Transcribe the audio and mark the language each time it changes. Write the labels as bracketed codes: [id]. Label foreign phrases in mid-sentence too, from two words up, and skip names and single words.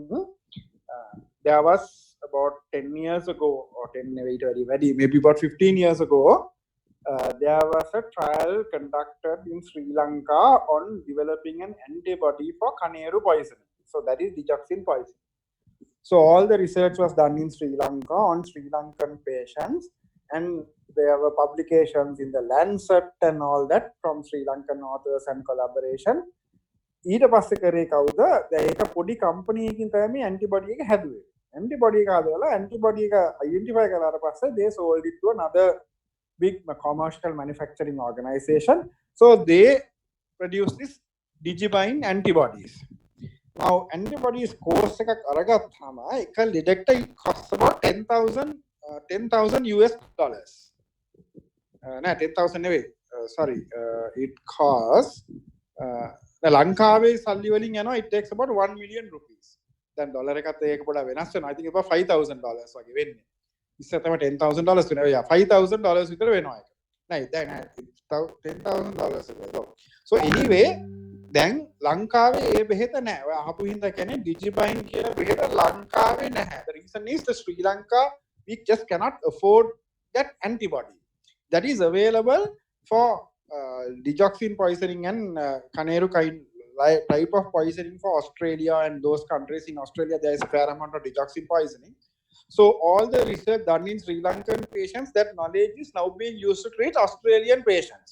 [en] There was about 10 years ago, or 10, maybe about 15 years ago, there was a trial conducted in Sri Lanka on developing an antibody for Kaneru poisoning. So that is digoxin poisoning. So all the research was done in Sri Lanka on Sri Lankan patients, and there were publications in the Lancet and all that from Sri Lankan authors and collaboration. [si] ඊට පස්සේ කරේ කවුද? ඒක පොඩි කම්පැනි එකකින් තමයි ඇන්ටිබඩි එක හැදුවේ. ඇන්ටිබඩි එක හදලා ඇන්ටිබඩි එක අයිඩෙන්ටිෆයි කරලා පස්සේ [en] they sold it to another big commercial manufacturing organization. So they produced this digibind antibodies. Now antibodies course [si] එකක් අරගත්තාම එක [en] detector costs about $10,000 US dollars. [si] No, 10,000 නෙවෙයි. [en] Sorry, it costs [si] ලංකාවේ සල්ලි වලින් යනවා, [en] it takes about 1 million rupees. [si] දැන් ඩොලර් එකත් ඒක පොඩ්ඩක් වෙනස් වෙනවා. [en] I think about [si] $5,000 වගේ වෙන්නේ. ඉස්සර තමයි $10,000 වෙනවා. yeah, $5,000 විතර වෙනවා ඒක. නෑ දැන් $10,000 වෙනවා. [en] So anyway, [si] දැන් ලංකාවේ ඒ බෙහෙත නැහැ. ඔය අහපු හින්දා කියන්නේ digibind කියලා බෙහෙත ලංකාවේ නැහැ. [en] The reason is the Sri Lanka, we just cannot afford that antibody that is available for digoxin poisoning and Kaneru kind type of poisoning for Australia and those countries. In Australia there is a fair amount of digoxin poisoning. So all the research done in Sri Lankan patients, that knowledge is now being used to treat Australian patients.